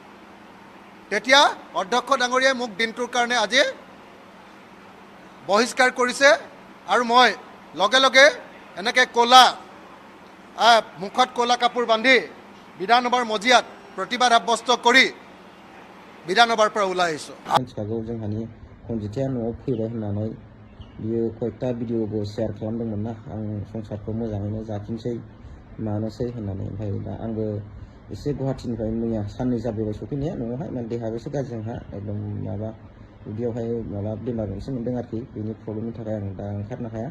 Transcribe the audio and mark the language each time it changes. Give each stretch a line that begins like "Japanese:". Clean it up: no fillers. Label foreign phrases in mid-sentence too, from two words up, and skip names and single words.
Assamese: তেতিয়া অধ্যক্ষ ডাঙৰীয়াই মোক দিনটোৰ কাৰণে আজি বহিষ্কাৰ কৰিছে। আৰু মই লগে লগে এনেকৈ মুখত ক'লা কাপোৰ বান্ধি বিধানসভাৰ মজিয়াত প্ৰতিবাদ সাব্যস্ত কৰি বিধানসভাৰ পৰা ওলাই আহিছোঁ।
Bodo: मिथिखागौ जोंहानि कनजिताया न'आव फैबाय होननानै बियो कयेकटा भिडिअबो शेयार खालामदोंमोन ना, आं संसारखौ मोजाङैनो जाफिनसै मानोसै होननानै। ओमफ्राय दा आंबो एसे गुवाहाटिनिफ्राय मैया साननै जाबाय सफैनाया न'आवहाय, माने देहाबो एसे गाज्रि जोंहा एकदम माबा उदैयावहाय माबा बेमार मोनसे मोनदों आरोखि, बेनि प्रब्लेमनि थाखाय आं दा ओंखारनो हाया।